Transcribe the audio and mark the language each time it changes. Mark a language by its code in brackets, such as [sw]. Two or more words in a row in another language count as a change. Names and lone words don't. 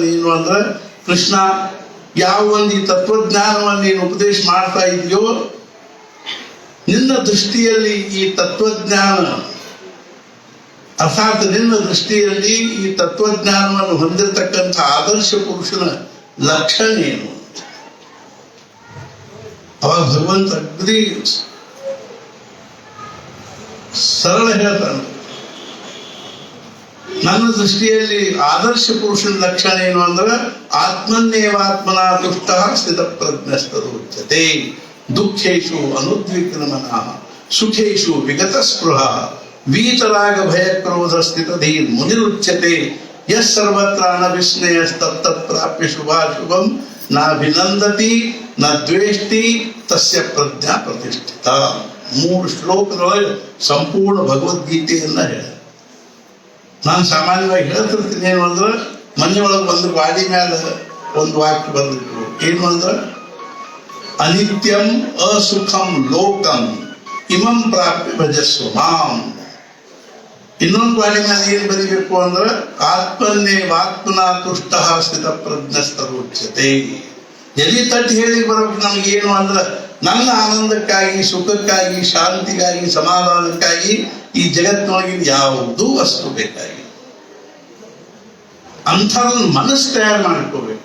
[kn] ಏನು ಅಂದ್ರೆ, ಕೃಷ್ಣ, ಯಾವ ಒಂದು ಈ ತತ್ವಜ್ಞಾನವನ್ನು ನೀನು ಉಪದೇಶ ಮಾಡ್ತಾ ಇದೆಯೋ ನಿನ್ನ ದೃಷ್ಟಿಯಲ್ಲಿ ಈ ತತ್ವಜ್ಞಾನ ಅರ್ಥಾತ್ ನಿನ್ನ ದೃಷ್ಟಿಯಲ್ಲಿ ಈ ತತ್ವಜ್ಞಾನವನ್ನು ಹೊಂದಿರತಕ್ಕಂಥ ಆದರ್ಶ ಪುರುಷನ ಲಕ್ಷಣ ಏನು? ಅವಾಗ ಭಗವಂತ ಅಗ್ರಿ ಸರಳ ಹೇಳ್ತಾನೆ, ನನ್ನ ದೃಷ್ಟಿಯಲ್ಲಿ ಆದರ್ಶ ಪುರುಷನ ಲಕ್ಷಣ ಏನು ಅಂದ್ರೆ, [sa] ಆತ್ಮನ್ನೇವಾತ್ಮನಾ ತುಷ್ಟ ಸ್ಥಿತ ಪ್ರಜ್ಞಸ್ತರುಚ್ಯತೆ, ದುಃಖೇಶು ಅನುದ್ವಿಗ್ನ ಮನಃ, ಸುಖೇಶು ವಿಗತ ಸ್ಪೃಹ, ವೀತರಾಗ ಭಯ ಕ್ರೋಧ ಸ್ಥಿತಧೀರ್ ಮುನಿರುಚ್ಯತೆ, ಯಸ್ ಸರ್ವತ್ರ ಅನಭಿಸ್ನೇಯಸ್ತತ್ತ ಪ್ರಾಪ್ಯ ಶುಭಾಶುಭಂ ನಾಭಿನಂದತಿ ನ ದ್ವೇಷ್ಟಿ ತಸ್ಯ ಪ್ರಜ್ಞಾ ಪ್ರತಿಷ್ಠಿತ. [kn] 3 ಶ್ಲೋಕದೊಳಗೆ ಸಂಪೂರ್ಣ ಭಗವದ್ಗೀತೆಯನ್ನ ಹೇಳ. ನಾನು ಸಾಮಾನ್ಯವಾಗಿ ಹೇಳ್ತಿರ್ತೀನಿ ಏನು ಅಂದ್ರೆ, ಮನೆಯೊಳಗೆ ಒಂದು ಗಾಡಿ ಮೇಲೆ ಒಂದು ವಾಕ್ಯ ಬಂದಿದ್ರು. ಏನು ಅಂದ್ರೆ, [sa] ಅನಿತ್ಯಂ ಅಸುಖಂ ಲೋಕಂ ಇಮಂ ಪ್ರಾಪ್ಯ ಭಜಸ್ವ ಮಾಂ. [kn] ಇನ್ನೊಂದು ಗಾಡಿ ಮೇಲೆ ಏನ್ ಬರೀಬೇಕು ಅಂದ್ರೆ, [sa] ಆತ್ಮನ್ನೇವಾತ್ಮನಾ ತುಷ್ಟ ಸ್ಥಿತ ಪ್ರಜ್ಞಸ್ತರುಚ್ಯತೆ. [kn] ಎಲ್ಲಿ ತಟ್ಟಿ ಹೇಳಿ ಬರೋಕೆ ನಮಗೇನು ಅಂದ್ರೆ, ನನ್ನ ಆನಂದಕ್ಕಾಗಿ, ಸುಖಕ್ಕಾಗಿ, ಶಾಂತಿಗಾಗಿ, ಸಮಾಧಾನಕ್ಕಾಗಿ ಈ ಜಗತ್ತಿನೊಳಗಿನ ಯಾವುದೂ ವಸ್ತು ಬೇಕಾಗಿ ಅಂಥದನ್ನ ಮನಸ್ಸು ತಯಾರು ಮಾಡ್ಕೋಬೇಕು.